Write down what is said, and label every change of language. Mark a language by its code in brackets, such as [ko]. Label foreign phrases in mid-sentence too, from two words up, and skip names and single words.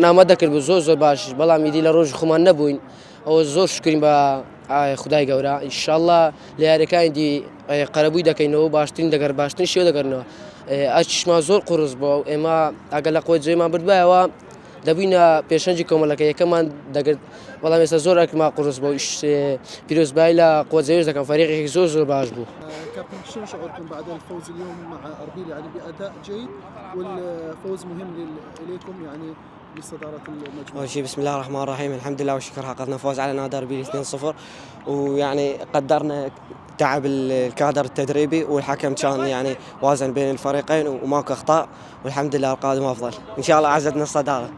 [ckb] ئامادە کرد بوو زۆر باش بەڵام ئیدی لە ڕۆژ خۆمان نەبووین ئەوە زۆر شکرین بە خدای گەورە [ar] ئینشاءالله [ckb] لە یاریەکانی قەرەبووی دەکەینەوە باشترین دەگەر باشترین شێوە دەگەڕنەوە ئەچشمان زۆر قوڕس بووە ئێمە ئەگەر لە خۆجێمان بردبایەوە دەبووینە پێشەنجی کۆمەڵەکە یەکەمان دەگرت بەڵام ێستا زۆر ئەکما قوڕس بوو پیرۆزبای لە قۆجەوێش دەکەم فەریقێکی زۆر باش بوو. [ar] كابتن شنو شعوركم بعد الفوز اليوم مع اربيل يعني باداء جيد والفوز مهم اليكم يعني لصداره المجموعه؟ أول شيء بسم الله الرحمن الرحيم الحمد لله والشكر حققنا فوز على نادي أربيل 2-0 ويعني قدرنا تعب الكادر التدريبي والحكم كان يعني وازن بين الفريقين وماكو اخطاء والحمد لله القادم افضل ان شاء الله عزتنا الصداره.